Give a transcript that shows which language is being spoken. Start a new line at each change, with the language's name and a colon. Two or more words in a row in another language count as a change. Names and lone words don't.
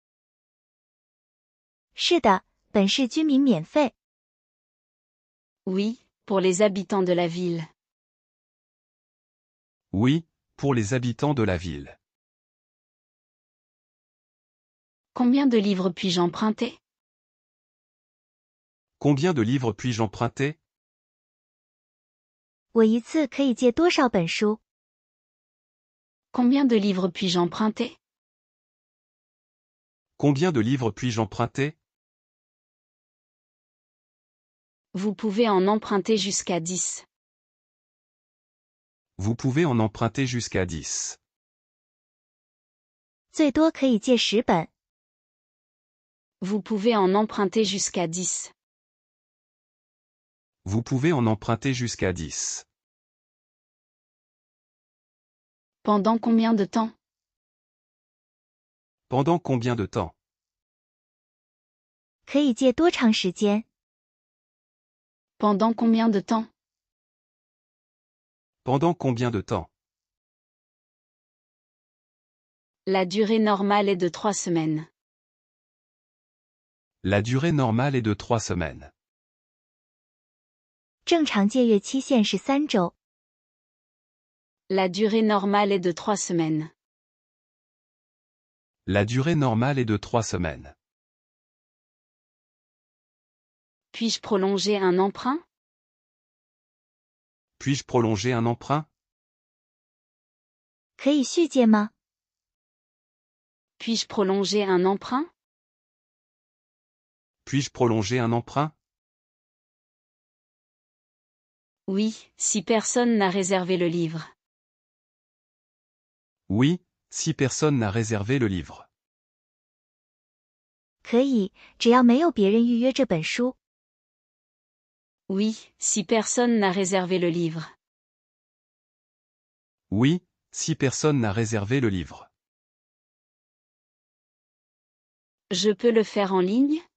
Chinese: 是的，本市居民免费。
French: Oui, pour les habitants de la ville. Oui, pour les habitants de la ville. Combien de livres puis-je emprunter? Combien de livres puis-je emprunter?
Chinese: 我一次可以借多少本书？
French: Combien de livres puis-je emprunter? Combien de livres puis-je emprunter? Vous pouvez en emprunter jusqu'à 10. Vous pouvez en emprunter jusqu'à 10.
Chinese: 最多可以借10本。
French: Vous pouvez en emprunter jusqu'à 10. Vous pouvez en emprunter jusqu'à 10. Pendant combien de temps? Pendant combien de temps?
Chinese: 可以借多长时间？
French: Pendant combien de temps? Pendant combien de temps? La durée normale est de 3 semaines. La durée normale est de 3 semaines.
Chinese: 正常借阅期限是3周。
French: La durée normale est de 3 semaines. La durée normale est de 3 semaines. Puis-je prolonger un emprunt? Puis-je prolonger un emprunt?
Chinese: 可以续借吗？
French: Puis-je prolonger un emprunt? Puis-je prolonger un emprunt? Oui, si personne n'a réservé le livre. Oui, si personne n'a réservé le livre.
Chinese: 可以，只要没有别人预约这本书。
French: Oui, si personne n'a réservé le livre. Oui, si personne n'a réservé le livre. Je peux le faire en ligne?